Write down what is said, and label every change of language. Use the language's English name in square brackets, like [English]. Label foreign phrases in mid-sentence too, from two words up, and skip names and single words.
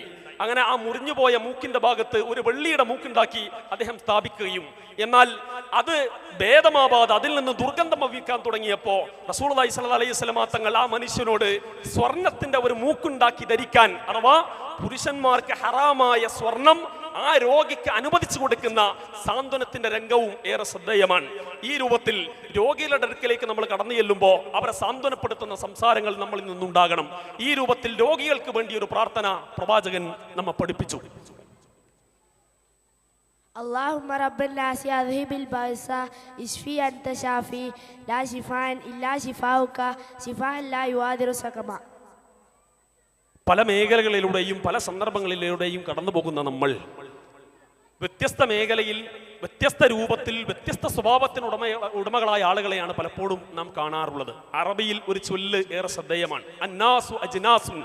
[Malayalam] അങ്ങനെ ആ മുറിഞ്ഞുപോയ മൂക്കിന്റെ ഭാഗത്ത് ഒരു വെള്ളിയുടെ മൂക്കുണ്ടാക്കി അദ്ദേഹം സ്ഥാപിക്കുകയും, എന്നാൽ അത് ഭേദമാവാതെ അതിൽ നിന്ന് ദുർഗന്ധം വഹിക്കാൻ തുടങ്ങിയപ്പോ [Arabic] رسول الله صلى الله عليه وسلم [Malayalam] തങ്ങൾ ആ മനുഷ്യനോട് സ്വർണത്തിന്റെ ഒരു മൂക്കുണ്ടാക്കി ധരിക്കാൻ, അഥവാ പുരുഷന്മാർക്ക് ഹറാമായ സ്വർണം ആ രോഗിക്ക് അനുവദിച്ചു കൊടുക്കുന്ന സാന്ത്വനത്തിന്റെ രംഗവും ഏറെ ശ്രദ്ധേയമാണ്. ഈ രൂപത്തിൽ രോഗികളുടെ അടുക്കലേക്ക് നമ്മൾ കടന്നു ചെല്ലുമ്പോൾ അവരെ സാന്ത്വനപ്പെടുത്തുന്ന സംസാരങ്ങൾ നമ്മളിൽ നിന്നുണ്ടാകണം. ഈ രൂപത്തിൽ രോഗികൾക്ക് വേണ്ടി ഒരു പ്രാർത്ഥന പ്രവാചകൻ നമ്മെ പഠിപ്പിച്ചു. [Arabic] اللهم رب الناس اذهب البأس اشفي أنت شافي لا شفاء إلا شفاؤك شفاء لا يغادر سقما. [Malayalam] പല മേഖലകളിലൂടെയും പല സന്ദർഭങ്ങളിലൂടെയും കടന്നു പോകുന്ന നമ്മൾ വ്യത്യസ്ത മേഖലയിൽ വ്യത്യസ്ത രൂപത്തിൽ വ്യത്യസ്ത സ്വഭാവത്തിന് ഉടമകളായ ആളുകളെയാണ് പലപ്പോഴും നാം കാണാറുള്ളത്. അറബിയിൽ ഒരു ചൊല്ല് ഏറെ ശ്രദ്ധേയമാണ്, [Arabic] الناس أجناس.